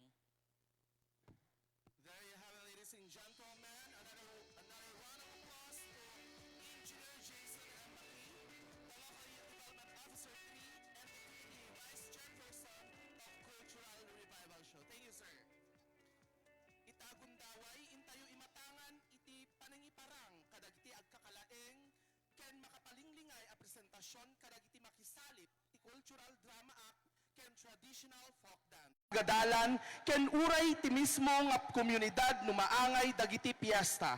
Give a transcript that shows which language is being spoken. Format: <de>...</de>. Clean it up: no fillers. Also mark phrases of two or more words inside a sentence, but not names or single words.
<en>There you have it, ladies and gentlemen. Another round of applause to Engineer Jason M. McLean, the Local Youth Development Officer 3, and the Vice Chairperson of Cultural Revival Show. Thank you, sir.</en> <ilo>Itagundaway, intayo imatangan, iti panangiparang, kadagiti agkakalaeng, ken makapalinglingay a presentasyon, kadagiti makisalip, ti Cultural Drama Act, ken</ilo> <en>traditional folk dance.</en> <ilo>Gadalan, ken uray ti mismo nga komunidad numaangay dagiti piyesta.</ilo>